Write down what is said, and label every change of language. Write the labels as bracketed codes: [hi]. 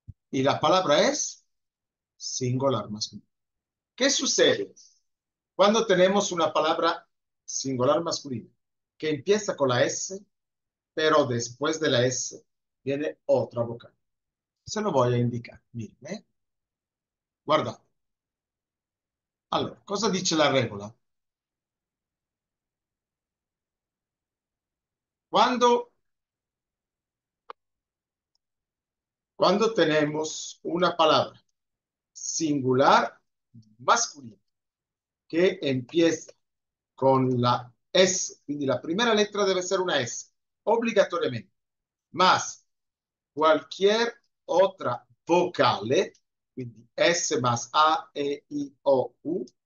[es] Y la palabra es singular masculina. ¿Qué sucede cuando tenemos una palabra singular masculina que empieza con la S, pero después de la S viene otra vocal? Se lo voy a indicar. Miren, [it] guardate. Allora, cosa dice la regola? [es] Cuando, cuando tenemos una palabra singular masculina que empieza con la S, quindi la primera letra debe ser una S, obligatoriamente, más cualquier otra vocale, quindi S más A, E, I, O, U,